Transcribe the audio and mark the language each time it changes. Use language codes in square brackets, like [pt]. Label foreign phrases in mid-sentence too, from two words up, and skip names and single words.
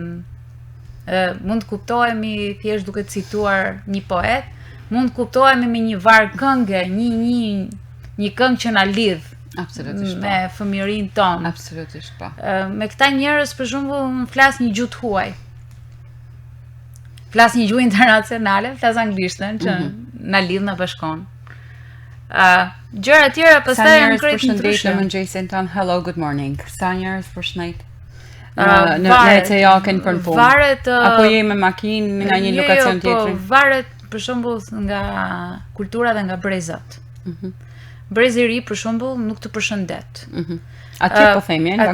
[sq] Mund të kuptohemi thjesht duke cituar një poet, mund të kuptohemi me një varg këngë, një këngë që na lidh me fëmijërinë tonë. Absolutisht po. Me këta njerëz për shembull flas një gjuhë huaj. Flas një gjuhë internacionale, flas anglishtën që na lidh, na bashkon. Gjëra të tjera pastaj janë krejt ndryshe. Në mëngjesin tan, [en] hello, good morning. [sq] Sa njerëz përshëndet? Në të jakën për punë. Varet apo je me makinë nga një lokacion tjetër. Po varet për shembull nga kultura dhe nga brezat. Brezi I ri për shembull nuk të përshëndet. Atje po themi, në Vancouver.